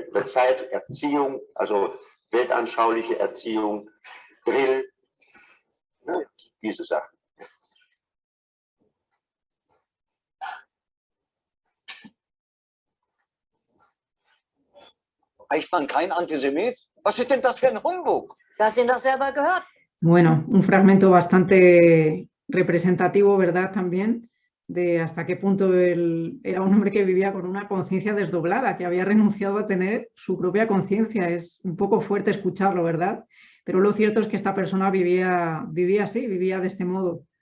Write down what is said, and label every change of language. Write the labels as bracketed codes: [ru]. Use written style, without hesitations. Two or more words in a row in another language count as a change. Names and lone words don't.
[de] In der Zeit, Erziehung, also weltanschauliche Erziehung, Drill, diese Sachen. Eichmann kein Antisemit? Was ist denn das für ein Humbug? Du hast ihn doch selber gehört. [es] Bueno, un fragmento bastante representativo, ¿verdad? También de hasta qué punto él era un hombre que vivía con una conciencia desdoblada, que había renunciado a tener su propia conciencia. Es un poco fuerte escucharlo, ¿verdad? Pero lo cierto es que esta persona vivía así, vivía de este modo.